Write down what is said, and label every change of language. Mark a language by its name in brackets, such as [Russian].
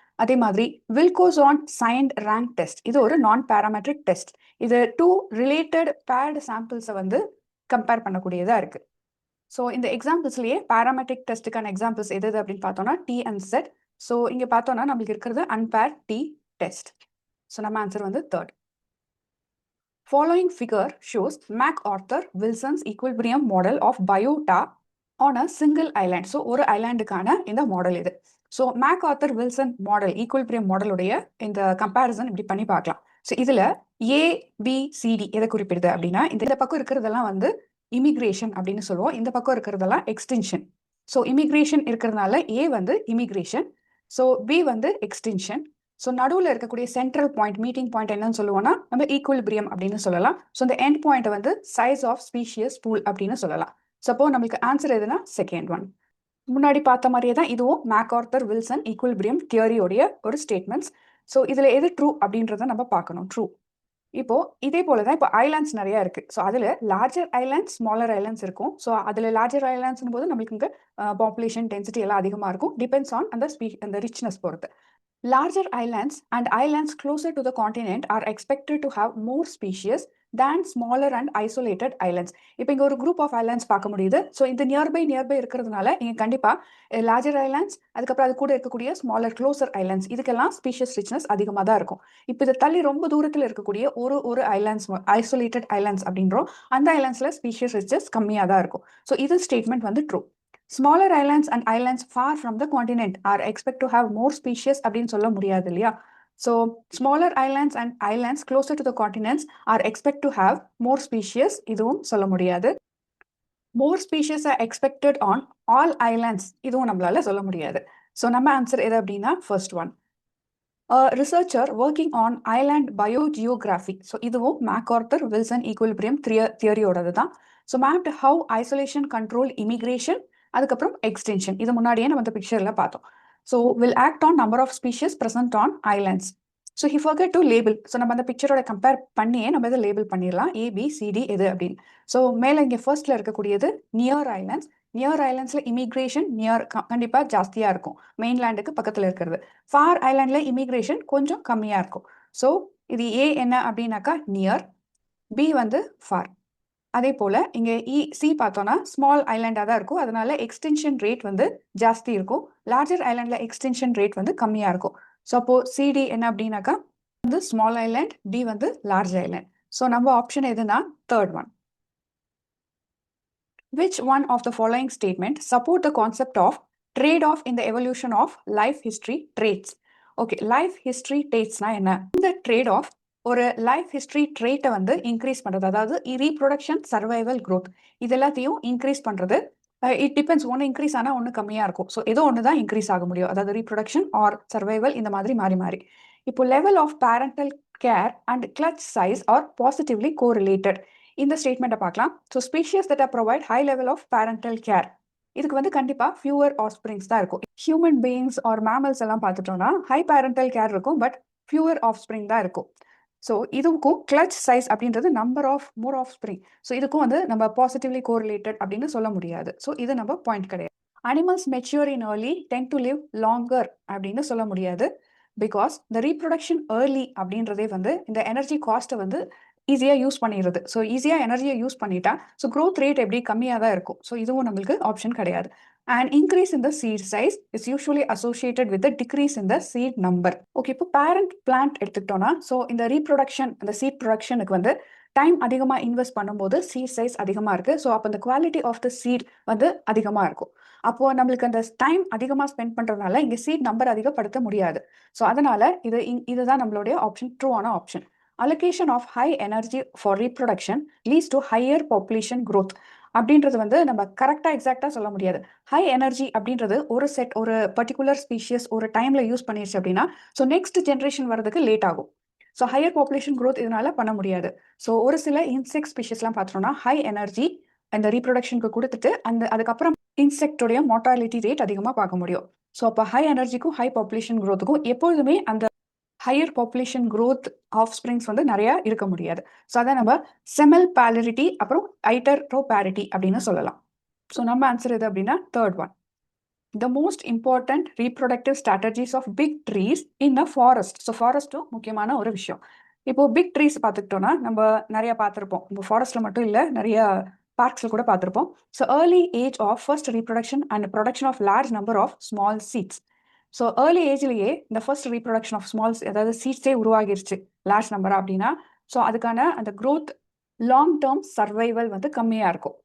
[Tamil] அதே மாதிரி வில்கோசான் signed rank test. இது ஒரு நான் பாராமெட்ரிக் டெஸ்ட். இது 2 ரிலேட்டட் பேர்டு சாம்பிள்ஸை வந்து கம்பேர் பண்ணக்கூடியதா இருக்கு. ஸோ இந்த எக்ஸாம்பிள்ஸ்லேயே பாராமெட்ரிக் டெஸ்ட்டுக்கான எக்ஸாம்பிள்ஸ் எது அப்படின்னு பார்த்தோம்னா டி அண்ட் செட். ஸோ இங்கே பார்த்தோம்னா நம்மளுக்கு இருக்கிறது அன்பேர் டி டெஸ்ட். ஸோ நம்ம ஆன்சர் வந்து 3rd. [English] Following figure shows MacArthur Wilson's equilibrium model of biota on a single island. [Tamil] So ஒரு ஐலாண்டுக்கான இந்த மாடல் இது. ஸோ மேக்ஆர்த்தர் வில்சன் மாடல் ஈக்குவலிபிரியம் மாடலுடைய இந்த கம்பேரிசன் இப்படி பண்ணி பார்க்கலாம். ஸோ இதுல ஏபிசிடி எதை குறிப்பிடுது அப்படின்னா இந்த பக்கம் இருக்கிறதெல்லாம் வந்து இமிகிரேஷன் அப்படின்னு சொல்லுவோம், இந்த பக்கம் இருக்கிறதெல்லாம் எக்ஸ்டென்ஷன். ஸோ இமிகிரேஷன் இருக்கிறதுனால ஏ வந்து இமிகிரேஷன், ஸோ பி வந்து எக்ஸ்டென்ஷன். ஸோ நடுவில் இருக்கக்கூடிய சென்ட்ரல் பாயிண்ட் மீட்டிங் பாயிண்ட் என்னன்னு சொல்லுவோம்னா நம்ம ஈக்குவலிபிரியம் அப்படின்னு சொல்லலாம். ஸோ இந்த எண்ட் பாயிண்ட் வந்து சைஸ் ஆஃப் ஸ்பீஷியஸ் பூல் அப்படின்னு சொல்லலாம். சப்போ நம்மளுக்கு ஆன்சர் எதுனா செகண்ட் ஒன். முன்னாடி பார்த்த மாதிரியே தான் இதுவும் மேக்கார்த்தர் வில்சன் ஈக்குலிபிரியம் தியரியோடைய ஒரு ஸ்டேட்மெண்ட்ஸ். ஸோ இதுல எது ட்ரூ அப்படின்றத நம்ம பார்க்கணும். ட்ரூ. இப்போ இதே போல தான் இப்போ ஐலாண்ட்ஸ் நிறைய இருக்கு. ஸோ அதுல லார்ஜர் ஐலாண்ட்ஸ், ஸ்மாலர் ஐலாண்ட்ஸ் இருக்கும். ஸோ அதுல லார்ஜர் ஐலாண்ட்ஸ் போது நம்மளுக்கு இங்க பாப்புலேஷன் டென்சிட்டி எல்லாம் அதிகமா இருக்கும். டிபெண்ட்ஸ் ஆன் அந்த ரிச்னஸ் பொறுத்து. [English] Larger islands and islands closer to the continent are expected to have more species than smaller and isolated islands. [Tamil] இப்போ இங்க ஒரு [English] group of islands [Tamil] பார்க்க முடியுது. ஸோ இந்த நியர்பை இருக்கிறதுனால இங்க கண்டிப்பா லார்ஜர் ஐலாண்ட்ஸ், அதுக்கப்புறம் அது கூட இருக்கக்கூடிய ஸ்மாலர் க்ளோசர் ஐலாண்ட்ஸ், இதுக்கெல்லாம் ஸ்பீஷியஸ் ரிச்னஸ் அதிகமாக தான் இருக்கும். இப்போ இதை தள்ளி ரொம்ப தூரத்தில் இருக்கக்கூடிய ஒரு ஐலாண்ட்ஸ், ஐசோலேட்டட் ஐலாண்ட்ஸ் அப்படின்றோம். அந்த ஐலாண்ட்ஸ்ல ஸ்பீஷியஸ் ரிச்சஸ் கம்மியாக தான் இருக்கும். ஸோ இது ஸ்டேட்மெண்ட் வந்து true. [English] Smaller islands and islands far from the continent are expected to have more species [Tamil] அப்படின்னு சொல்ல முடியாது இல்லையா? [English] So smaller islands and islands closer to the continents are expected to have more species, [Tamil] இதுவும் சொல்ல முடியாது. [English] More species are expected on all islands, [Tamil] இதுவும் நம்மளால சொல்ல முடியாது. So நம்ம ஆன்சர் எது அப்படின்னா [English] first one. A researcher working on island biogeography. [Tamil] So இதுவும் மேக்கார்த்தர் வில்சன் ஈக்குலிபிரியம் தியரியோடது தான். [English] So mapped how isolation control immigration, [Tamil] அதுக்கப்புறம் [English] extension. [Tamil] இது முன்னாடியே நம்ம இந்த பிக்சர்ல பார்த்தோம். [English] So will act on number of species present on islands. So he forget to label. [Tamil] So நம்ம அந்த பிக்சரோட கம்பேர் பண்ணியே நம்ம இதை லேபிள் பண்ணிடலாம். ABCD எது அப்படின்னு. ஸோ மேலே இங்கே ஃபர்ஸ்ட்ல இருக்கக்கூடியது நியர் ஐலாண்ட்ஸ். நியர் ஐலாண்ட்ஸ்ல இமிகிரேஷன் கண்டிப்பா ஜாஸ்தியா இருக்கும், மெயின்லேண்டுக்கு பக்கத்துல இருக்கிறது. ஃபார் ஐலாண்ட்ல இமிகிரேஷன் கொஞ்சம் கம்மியா இருக்கும். ஸோ இது ஏ என்ன அப்படின்னாக்கா நியர், பி வந்து ஃபார். அதே போல இங்க சி பார்த்தோம்னா ஸ்மால் ஐலாண்டா தான் இருக்கும், அதனால எக்ஸ்டென்ஷன் ரேட் வந்து ஜாஸ்தி இருக்கும். லார்ஜர் ஐலாண்ட்ல எக்ஸ்டென்ஷன் ரேட் வந்து கம்மியா இருக்கும். ஸோ அப்போ சிடி என்ன அப்படின்னாக்கா வந்து ஸ்மால் ஐலாண்ட், டி வந்து லார்ஜ் ஐலாண்ட். ஸோ நம்ம ஆப்ஷன் எதுனா third one. [English] Which one of the following statements support the concept of trade-off in the evolution of life history traits? [Tamil] Okay, [English] life history traits [Tamil] னா என்ன? இந்த trade-off ஒரு life history ட்ரேட்டை வந்து increase பண்றது, அதாவது reproduction, survival, growth இது எல்லாத்தையும் increase பண்றது. இட் டிபெண்ட்ஸ், ஒன்று இன்க்ரீஸ் ஆனால் ஒன்று கம்மியாக இருக்கும். ஸோ ஏதோ ஒன்று தான் இன்க்ரீஸ் ஆக முடியும், அதாவது ரீப்ரொடக்ஷன் ஆர் சர்வைவல், இந்த மாதிரி மாறி மாறி. இப்போ level of parental care and clutch size R positively correlated. இந்த ஸ்டேட்மெண்ட்டை பார்க்கலாம். So species that provide high level of parental care, இதுக்கு வந்து கண்டிப்பா ஃபியூவர் ஆஃப்ஸ்பிரிங்ஸ் தான் இருக்கும். ஹியூமன் பீயிங்ஸ் ஆர் மேமல்ஸ் எல்லாம் பார்த்துட்டோம்னா ஹை பேரண்டல் கேர் இருக்கும், பட் ஃபியூவர் ஆஃப்ஸ்பிரிங் தான் இருக்கும். ஸோ இதுக்கும் கிளச் சைஸ் அப்படின்றது number of more offspring. So இதுக்கும் வந்து நம்ம பாசிட்டிவ்லி கோரிலேட்டட் அப்படின்னு சொல்ல முடியாது. ஸோ இது நம்ம பாயிண்ட் கிடையாது. Animals mature in early ten to live longer அப்படின்னு சொல்ல முடியாது. பிகாஸ் இந்த ரீப்ரொடக்ஷன் ஏர்லி அப்படின்றதே வந்து இந்த எனர்ஜி காஸ்ட்டை வந்து ஈஸியாக யூஸ் பண்ணிடுறது. ஸோ ஈஸியாக எனர்ஜியை யூஸ் பண்ணிட்டா ஸோ க்ரோத் ரேட் எப்படி கம்மியாக தான் இருக்கும். ஸோ இதுவும் நம்மளுக்கு ஆப்ஷன் கிடையாது. [English] And increase in the seed size is usually associated with a decrease in the seed number. [Tamil] Okay, இப்போ parent plant எடுத்துக்கிட்டோம்னா ஸோ இந்த ரீப்ரொடக்ஷன், இந்த சீட் ப்ரொடக்ஷனுக்கு வந்து டைம் அதிகமாக இன்வெஸ்ட் பண்ணும்போது சீட் சைஸ் அதிகமாக இருக்கு. ஸோ அப்போ அந்த குவாலிட்டி ஆஃப் த சீட் வந்து அதிகமாக இருக்கும். அப்போ நம்மளுக்கு அந்த டைம் அதிகமாக ஸ்பெண்ட் பண்றதுனால இங்கே சீட் நம்பர் அதிகப்படுத்த முடியாது. ஸோ அதனால இதுதான் நம்மளுடைய option, ட்ரூவான option. [English] Allocation of high energy for reproduction leads to higher population growth. [Tamil] அப்படின்றது வந்து நம்ம கரெக்டா எக்ஸாக்டா சொல்ல முடியாது. ஹை எனர்ஜி அப்படின்றது ஒரு பர்டிகுலர் ஸ்பீஷியஸ் ஒரு டைம்ல யூஸ் பண்ணிருச்சு அப்படின்னா ஸோ நெக்ஸ்ட் ஜென்ரேஷன் வரதுக்கு லேட் ஆகும். ஸோ ஹையர் பாப்புலேஷன் growth இதனால பண்ண முடியாது. ஸோ ஒரு சில இன்செக்ட் ஸ்பீஷஸ்லாம் பார்த்தோம்னா ஹை எனர்ஜி அந்த ரீப்ரொடக்ஷனுக்கு கொடுத்துட்டு அதுக்கப்புறம் இன்செக்டோடைய மார்டாலிட்டி ரேட் அதிகமாக பார்க்க முடியும். ஸோ அப்போ ஹை எனர்ஜிக்கும் ஹை பாப்புலேஷன் growthக்கும் எப்பொழுதுமே அந்த higher population growth of springs வந்து நிறைய இருக்க முடியாது. ஸோ அதை நம்ம செமல் பேலரிட்டி அப்புறம் ஐட்டரோபேரிட்டி அப்படின்னு சொல்லலாம். ஸோ நம்ம ஆன்சர் எது அப்படின்னா third one. [English] The most important reproductive strategies of big trees in a forest. [Tamil] So ஃபாரஸ்ட்டும் முக்கியமான ஒரு விஷயம். இப்போ பிக் ட்ரீஸ் பார்த்துக்கிட்டோம்னா நம்ம நிறைய பார்த்துருப்போம். இப்போ ஃபாரஸ்ட்ல மட்டும் இல்லை, நிறைய பார்க்ஸ்ல கூட பார்த்துருப்போம். So early age of first reproduction and production of large number of small seeds. So early ஏஜ்லேயே இந்த ஃபர்ஸ்ட் ரீப்ரொடக்ஷன் ஆஃப் ஸ்மால்ஸ், அதாவது சீட்ஸே உருவாகிருச்சு லார்ஜ் நம்பர் அப்படின்னா ஸோ அதுக்கான அந்த growth லாங் டேர்ம் சர்வைவல் வந்து கம்மியாக இருக்கும்.